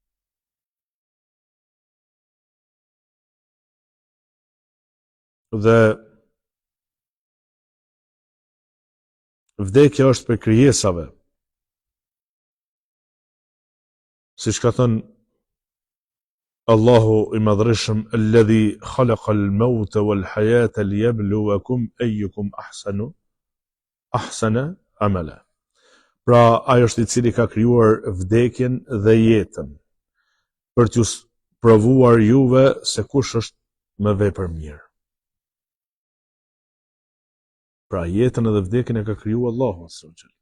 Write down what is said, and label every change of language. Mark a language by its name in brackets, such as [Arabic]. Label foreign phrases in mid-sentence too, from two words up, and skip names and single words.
[Albanian] Dhe vdekja është për krijesave, siç ka thënë Allahu i Madhreshëm: [Arabic] الذي خلق الموت والحياة ليبلوكم أيكم أحسن عملا. [Albanian] Pra ai është i cili ka krijuar vdekjen dhe jetën për t'ju provuar juve se kush është më vepër mirë. Pra jetën edhe vdekjen e ka krijuar Allahu [Arabic] عز وجل.